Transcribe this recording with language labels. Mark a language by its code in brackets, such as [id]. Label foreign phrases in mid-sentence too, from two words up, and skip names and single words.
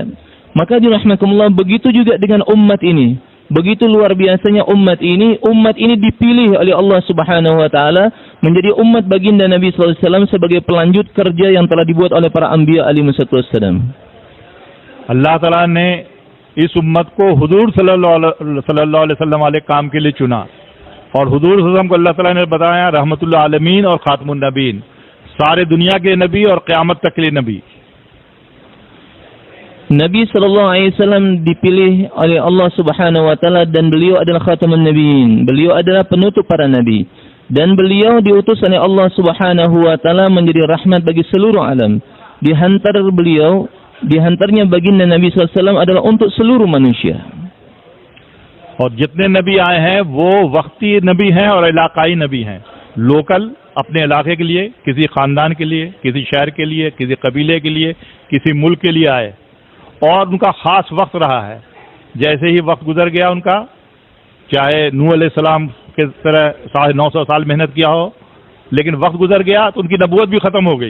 [ms] Maka dirahmatullah, begitu juga dengan umat ini. Begitu luar biasanya umat ini dipilih oleh [ar] الله سبحانه وتعالى [ms] menjadi umat baginda Nabi [ar] صلى الله عليه وسلم [ms] sebagai pelanjut kerja yang telah dibuat oleh para [ar] الأنبياء عليهم السلام. الله تعالى [hi] ने इस उम्मत को हुजूर [ar] صلى الله عليه وسلم [hi] वाले काम के लिए चुना, और हुजूर [ar] صلى الله عليه وسلم [hi] को [ar] الله تعالى [hi] ने बताया [ar] رحمة للعالمين [hi] और [ar] خاتم النبيين, [hi] सारे दुनिया के नबी और क़यामत तक के लिए नबी। [ms] Nabi [ar] صلى الله عليه وسلم [ms] dipilih oleh [ar] الله سبحانه وتعالى [ms] dan beliau adalah [ar] خاتم النبيين. [ms] Beliau adalah penutup para nabi dan beliau diutus oleh [ar] الله سبحانه وتعالى [ms] menjadi rahmat bagi seluruh alam. Dihantarnya baginda Nabi [ar] صلى الله عليه وسلم [ms] adalah untuk seluruh manusia. [hi] और जितने नबी आए हैं वो वक्ती नबी हैं और इलाकाई नबी हैं। लोकल अपने इलाके के लिए, किसी खानदान के लिए, किसी शहर के लिए, किसी कबीले के लिए, किसी मुल्क के लिए आए, और उनका खास वक्त रहा है। जैसे ही वक्त गुजर गया उनका, चाहे नूह अलैहिस्सलाम के तरह 950 साल मेहनत किया हो, लेकिन वक्त गुजर गया तो उनकी नबूवत भी खत्म हो गई।